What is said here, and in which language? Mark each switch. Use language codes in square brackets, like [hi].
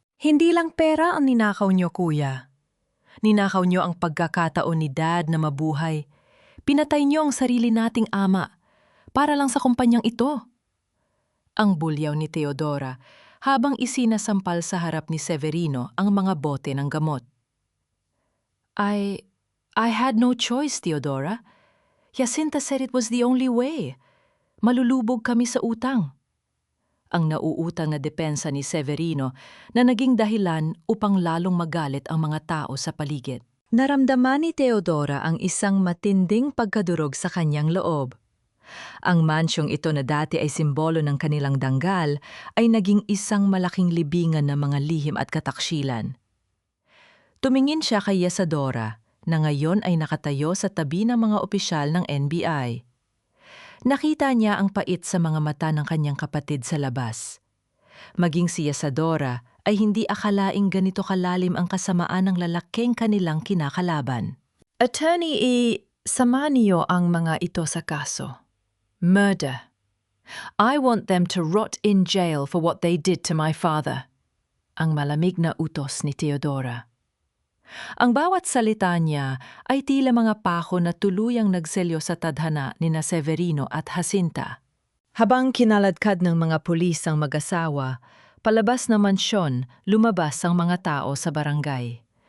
[tl] Hindi lang pera ang ninakaw niyo, kuya. Ninakaw niyo ang pagkakataon ni Dad na mabuhay. Pinatay niyo ang sarili nating ama para lang sa kumpanyang ito. Ang bulyaw ni Teodora habang isinasampal sa harap ni Severino ang mga bote ng gamot. [en] I had no choice, Teodora. Jacinta said it was the only way. [tl] Malulubog kami sa utang. Ang nauutang na depensa ni Severino na naging dahilan upang lalong magalit ang mga tao sa paligid. Naramdaman ni Teodora ang isang matinding pagkadurog sa kanyang loob. Ang mansyong ito na dati ay simbolo ng kanilang danggal ay naging isang malaking libingan ng mga lihim at kataksilan. Tumingin siya kay Isadora na ngayon ay nakatayo sa tabi ng mga opisyal ng NBI. Nakita niya ang pait sa mga mata ng kanyang kapatid sa labas. Maging si Isadora ay hindi akalaing ganito kalalim ang kasamaan ng lalaking kanilang kinakalaban. Attorney, sama niyo ang mga ito sa kaso. [en] Murder. I want them to rot in jail for what they did to my father. [tl] Ang malamig na utos ni Teodora. Ang bawat salita niya ay tila mga pako na tuluyang nagselyo sa tadhana ni na Severino at Jacinta. Habang kinaladkad ng mga pulis ang mag-asawa, palabas ng mansyon, lumabas ang mga tao sa barangay.